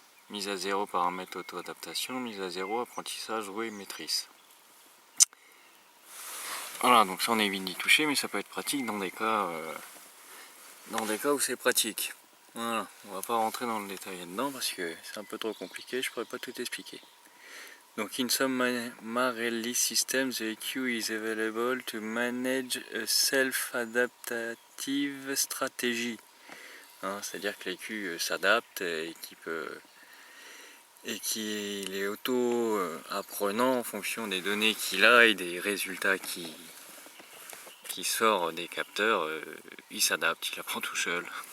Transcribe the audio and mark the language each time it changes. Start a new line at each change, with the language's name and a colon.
French: mise à 0 paramètres auto-adaptation, mise à 0 apprentissage, rouée, maîtrise. Voilà, donc ça on évite d'y toucher, mais ça peut être pratique dans des cas où c'est pratique. Voilà, on va pas rentrer dans le détail là-dedans parce que c'est un peu trop compliqué, je pourrais pas tout expliquer.
English: Donc in some Marelli systems, the EQ is available to manage a self-adaptative strategy.
French: Hein, c'est-à-dire que l'EQ s'adapte et qu'il est auto-apprenant en fonction des données qu'il a et des résultats qui sort des capteurs, il s'adapte, il apprend tout seul.